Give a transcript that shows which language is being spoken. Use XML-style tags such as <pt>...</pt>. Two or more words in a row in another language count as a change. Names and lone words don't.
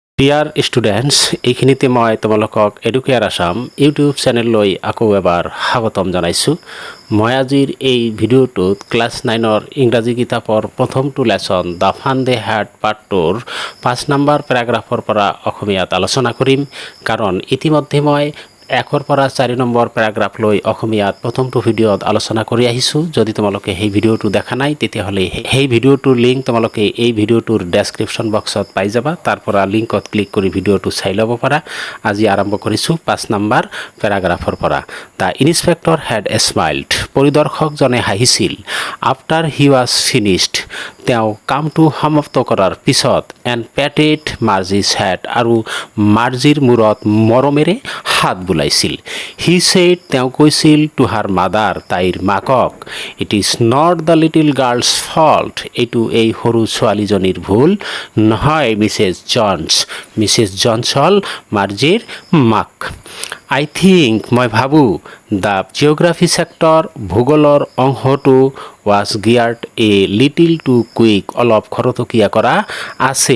<en>dear students,</en> <as>এইখিনিতে মই তোমালোকক এডুকেয়াৰ আছাম ইউটিউব চেনেললৈ আকৌ এবাৰ স্বাগতম জনাইছোঁ। মই আজিৰ এই ভিডিঅ'টোত ক্লাছ 9ৰ ইংৰাজী কিতাপৰ প্ৰথমটো লেচন দ্য ফান দে হ্যাড পাৰ্ট 2ৰ 5 নম্বৰ পেৰাগ্ৰাফৰ পৰা অসমীয়াত আলোচনা কৰিম, কাৰণ ইতিমধ্যে মই 1ৰ পৰা 4 নম্বৰ পেৰাগ্ৰাফলৈ অসমীয়াত প্ৰথমটো ভিডিঅ'ত আলোচনা কৰি আহিছোঁ। যদি তোমালোকে সেই ভিডিঅ'টো দেখা নাই তেতিয়াহ'লে সেই ভিডিঅ'টোৰ লিংক তোমালোকে এই ভিডিঅ'টোৰ</as> <en>description box</en> <as>পাই যাবা। তাৰ পৰা লিংকত ক্লিক কৰি ভিডিঅ'টো চাই ল'ব পাৰা। আজি আৰম্ভ কৰিছোঁ 5 নম্বৰ পেৰাগ্ৰাফৰ পৰা।</as> <en>the inspector had smiled,</en> <as>পৰিদৰ্শকজনে হাঁহিছিল।</as> <en>after he was finished,</en> <as>তেওঁ কামটো সমাপ্ত কৰাৰ পিছত।</as> <en>and patted Margie's head,</en> <as>আৰু মাৰ্জিৰ মূৰত মৰমেৰে হাত বুলাইছিল।</as> <en>he said,</en> <as>তেওঁ কৈছিল</as> <en>to her mother,</en> <as>তাইৰ মাকক।</as> <en>it is not the little girl's fault,</en> <as>এইটো এই সৰু ছোৱালীজনীৰ ভুল নহয়</as> <en>মিছেছ জনছ।</en> <as>মিছেছ জনছ হ'ল মাৰ্জিৰ মাক।</as> <en>I think,</en> <as>মই ভাবোঁ,</as> <en>the geography sector,</en> <as>ভূগোলৰ অংশটো</as> <en>was geared a little too quick,</en> <as>অলপ খৰতকীয়া কৰা আছে।</as>